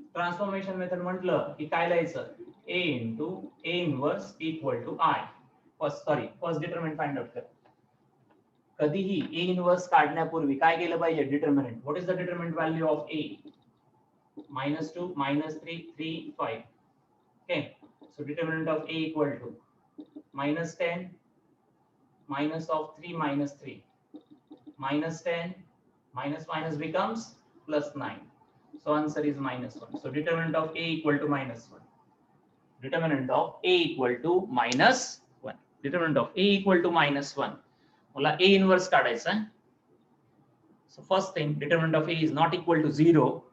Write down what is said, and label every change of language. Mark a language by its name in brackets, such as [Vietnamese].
[English] Transformation method [Marathi] म्हटलं की काय लिहायचं, [English] A into A inverse equal to I. First determinant find out [Marathi] कर. कधीही A इनव्हर्स काढण्यापूर्वी काय केलं पाहिजे, [English] Determinant. What is the determinant value of A, -2 -3 3 5. Okay, so determinant of A equal to -10 minus of 3 -3 -10 minus becomes +9. So answer is -1. So determinant of A equal to -1. Determinant of A equal to -1. Determinant of A equal to -1. [Marathi] मला A inverse काढायचा आहे. [English] So first thing, determinant of A is not equal to 0.